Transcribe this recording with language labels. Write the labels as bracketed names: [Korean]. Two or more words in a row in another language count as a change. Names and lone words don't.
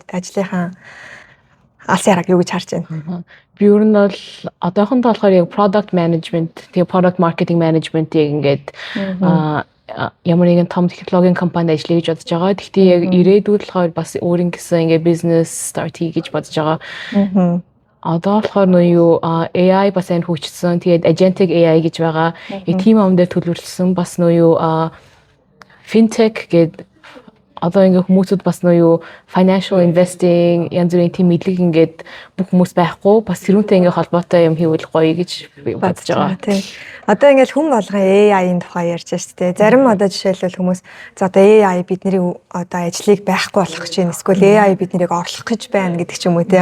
[Mongolian] Ажлынхаа алсын хараг юу гэж харж байна? Би ер нь бол одоохондоо болохоор яг [English] product management, [Mongolian] тэгээ [English] product marketing management- [Mongolian] ийг ингээд ямар нэгэн том технологийн компанид ажиллая гэж бодож байгаа. Гэхдээ яг ирээдүйд болохоор бас өөрийн гэсэн ингээд [English] business start [Mongolian] хийж бодож байгаа. Одоо болохоор юу AI бас энэ хөгжсөн. Тэгээд [English] agentic AI [Mongolian] гэж байгаа. Team on дээр төлөвлөсөн бас юу fintech гэдэг одоо ингээ хүмүүсүүд бас юу [English] financial investing [Mongolian] янз бүрийн тийм мэдлэг ингээд бүх хүмүүс байхгүй бас тэрүүнтэй ингээ холбоотой юм хийвэл гоё гэж бодож байгаа. Тийм. Одоо ингээл хүн болгон AI-ийн тухай ярьж байна шүү дээ. Зарим одоо жишээлбэл хүмүүс за одоо AI бидний одоо ажлыг байхгүй болгох гэж байна. Эсвэл AI биднийг орлох гэж байна гэдэг ч юм уу тий.